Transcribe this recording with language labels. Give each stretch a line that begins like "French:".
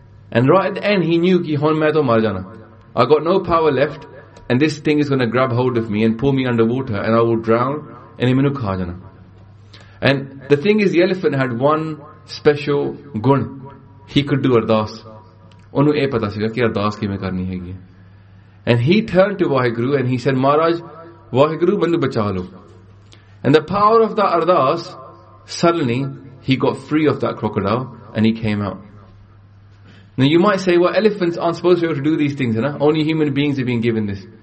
English: And right at the end, he knew,
Punjabi: ki hon mai to mar jana.
English: I got no power left, and this thing is going to grab hold of me and pull me underwater, and I will drown. And
Punjabi: imenu kha jana.
English: And the thing is, the elephant had one special gun. He could do ardas.
Punjabi: ਓਨੂ ਏ ਪਤਾ ਸੀਗਾ ਕਿ ਅਰਦਾਸ ਕੀ ਮੈਂ ਕਰਨੀ ਹੈ.
English: And he turned to Waheguru and he said, Maharaj, Waheguru,
Punjabi: manu bacha lo.
English: And the power of that ardas, suddenly he got free of that crocodile and he came out. Now you might say, well, elephants aren't supposed to be able to do these things, right? Only human beings have been given this.